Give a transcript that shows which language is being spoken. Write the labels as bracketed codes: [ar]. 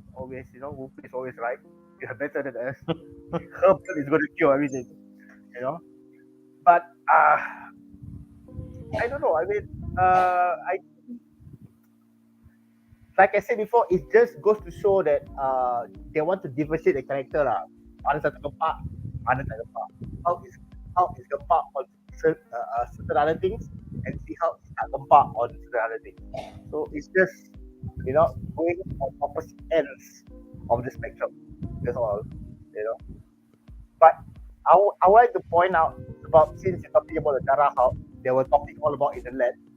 [en] Always, you know, woman is always right. You are better than us. Her blood is going to cure everything. You know? But I don't know. I mean, like I said before, it just goes to show that they want to differentiate the character lah. [ms] Ada satu gempak, ada tak gempak. [en] How is gempak on certain other things, and see how is tak gempak on certain other things. So it's just, you know, going on opposite ends of the spectrum. That's all, you know. But I would like to point out about, since you're talking about the Darah Hulk, they were talking all about in the land.